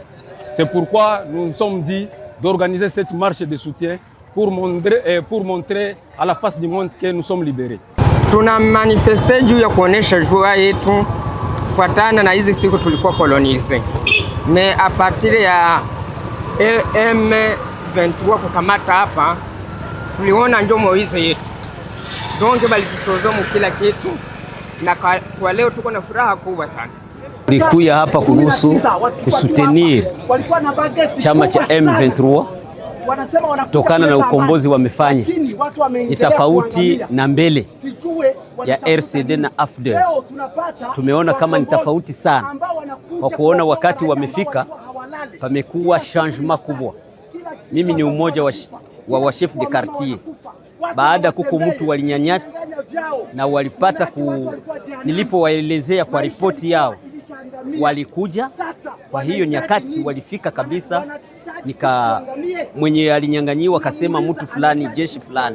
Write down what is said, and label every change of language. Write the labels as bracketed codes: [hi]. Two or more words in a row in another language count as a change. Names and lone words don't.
[fr] C'est pourquoi nous nous sommes dit d'organiser cette marche de soutien pour montrer à la face du monde que nous sommes libérés. [sw] Tuna manifeste juu ya kuonesha joie yetu kufuatana na hizi siku tulikuwa kolonize. [fr] Mais à partir [sw] ya M23 kukamata hapa tuliona ndio moize yetu. Donc balitusozo mu kila kitu. Na kwa leo tuko na furaha kubwa sana. Tulikuja hapa kuhusu kusutenir chama cha M23 kutokana na ukombozi wamefanya. Ni tofauti na mbele ya RCD na AFDEL. Tumeona kama ni tofauti sana. Kwa kuona wakati wamefika pamekuwa changement kubwa. Mimi ni umoja wa [fr] chef de quartier. [sw] Baada kuko mtu walinyanyasa na walipata nilipowaelezea kwa ripoti yao walikuja. Kwa hiyo nyakati walifika kabisa, mwenye alinyang'anyiwa akasema mtu fulani jeshi fulani.